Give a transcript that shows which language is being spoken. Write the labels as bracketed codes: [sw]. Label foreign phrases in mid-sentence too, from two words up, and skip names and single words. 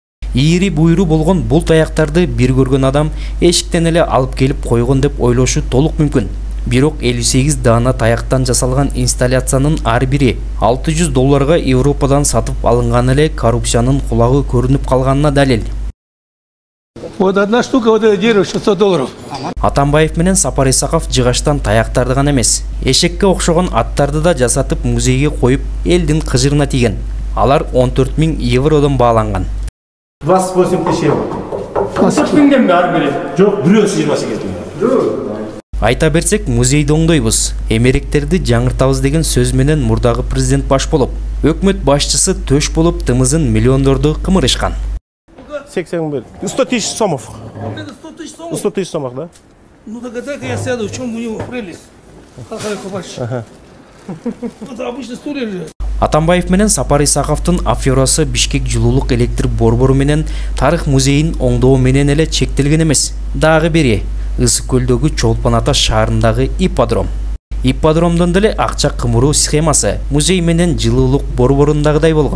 [ky] Ийри буйру болгон бул таяктарды бир көргөн адам эшиктен эле алып келип койгон деп ойлошу толук мүмкүн. Бирок 58 даана таяктан жасалган инсталляциянын ар бири $600 Европадан сатып алынган эле коррупциянын кулагы көрүнүп калганына далил. [ru] Вот одна штука, вот это дерево $600. [ky] Атамбаев менен Сапар Исаков жыгаштан таяктарды гана эмес, эшекке окшогон аттарды да жасатып музейге коюп, элдин кыжырына тийген. Алар 14 000 евродон бааланган. [ru] 28 тысяч евро. 14 000 [ky] ар бири. Жок, бирөөсү 28 000. Айта берсек, музейди оңдойбуз, эмеректерди жаңыртабыз деген сөз менен мурдагы президент баш болуп, өкмөт башчысы төш болуп тымызын миллиондорду кымырышкан. [ru] 81. 100 тысяч сомов. 100 тысяч сомов, да? Ну догадай-ка я сяду, в чем у него прелесть. Это обычная история. [ky] Атамбаев менен Сапар Исаковдун аферасы Бишкек жылуулук электр борбору менен тарых музейин оңдоо менен эле чектелген эмес. Дагы бири Ысык көлдөгү Чолпон Ата шаарындагы ипподром. Ипподромдон деле акча кымыруу схемасы музей менен жылуулук борборундагыдай болгон.